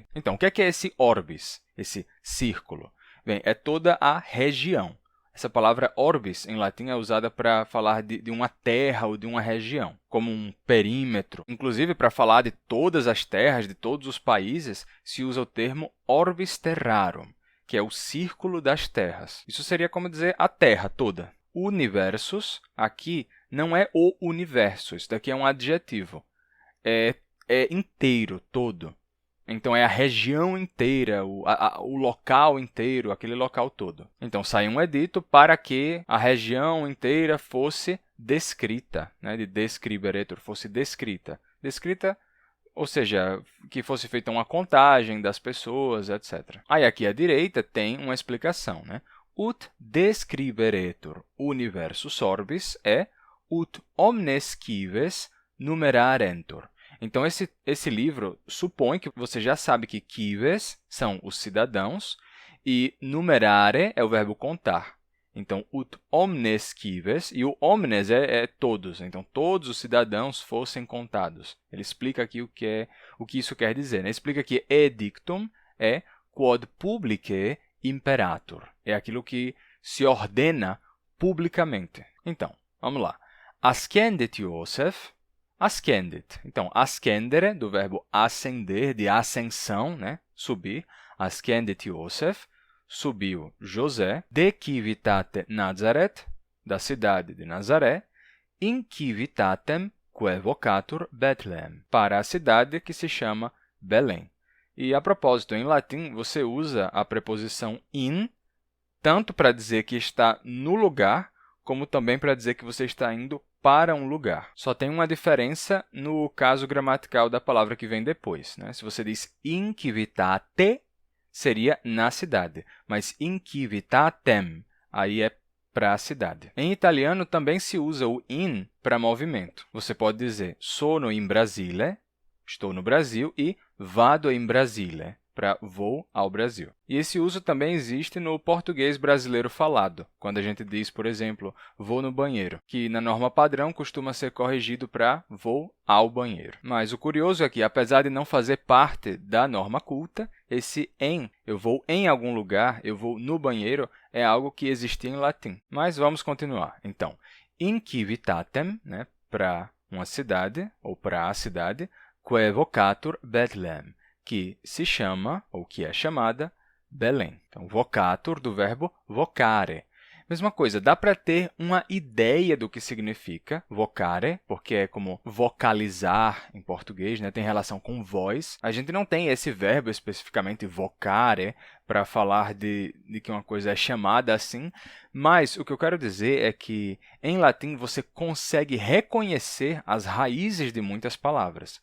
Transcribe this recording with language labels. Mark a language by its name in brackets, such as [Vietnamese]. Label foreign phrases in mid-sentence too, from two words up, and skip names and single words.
[Portuguese] Então, o que é esse orbis, esse círculo? Bem, é toda a região. Essa palavra orbis, em latim, é usada para falar de uma terra ou de uma região, como um perímetro. Inclusive, para falar de todas as terras, de todos os países, se usa o termo [Latin] orbis terrarum, [Portuguese] que é o círculo das terras. Isso seria como dizer a Terra toda. Universus, aqui, não é o universo, isso daqui é um adjetivo. É inteiro, todo. Então, é a região inteira, o local inteiro, aquele local todo. Então, sai um edito para que a região inteira fosse descrita, né? De describeretur, fosse descrita. Descrita, ou seja, que fosse feita uma contagem das pessoas, etc. Aí, aqui à direita, tem uma explicação, né? [Latin] Ut describeretur universus orbis é ut omnes cives numerarentur. [Portuguese] Então, esse livro supõe que você já sabe que cives são os cidadãos e numerare é o verbo contar. Então, [Latin] ut omnes cives, [Portuguese] e o omnes é todos. Então, todos os cidadãos fossem contados. Ele explica aqui o que isso quer dizer, né? Ele explica que edictum é [Latin] quod publicae imperator. [Portuguese] É aquilo que se ordena publicamente. Então, vamos lá. [Latin] Ascendet Iosef. Ascendet. [Portuguese] Então, ascendere, do verbo ascender, de ascensão, né? [Latin] Subir. Ascendet Iosef, [Portuguese] subiu José, [Latin] de civitate Nazaret, [Portuguese] da cidade de Nazaré, [Latin] in civitatem quae vocatur Bethlehem, [Portuguese] para a cidade que se chama Belém. E, a propósito, em latim, você usa a preposição in, tanto para dizer que está no lugar, como também para dizer que você está indo para um lugar. Só tem uma diferença no caso gramatical da palavra que vem depois, né? Se você diz [Latin] in civitate, [Portuguese] seria na cidade, mas [Latin] in civitatem, [Portuguese] aí é para a cidade. Em italiano, também se usa o in para movimento. Você pode dizer [Italian] sono in Brasile, [Portuguese] estou no Brasil, e [Italian] vado in Brasile, [Portuguese] para vou ao Brasil. E esse uso também existe no português brasileiro falado, quando a gente diz, por exemplo, vou no banheiro, que na norma padrão costuma ser corrigido para vou ao banheiro. Mas o curioso é que, apesar de não fazer parte da norma culta, esse em, eu vou em algum lugar, eu vou no banheiro, é algo que existia em latim. Mas vamos continuar. Então, [Latin] in civitatem, [Portuguese] né, para uma cidade, ou para a cidade, [Latin] quae vocatur Bethlehem, [Portuguese] que se chama, ou que é chamada, Belém. Então, vocatur do verbo vocare. Mesma coisa, dá para ter uma ideia do que significa vocare, porque é como vocalizar em português, né? Tem relação com voz. A gente não tem esse verbo especificamente vocare para falar de que uma coisa é chamada assim, mas o que eu quero dizer é que, em latim, você consegue reconhecer as raízes de muitas palavras.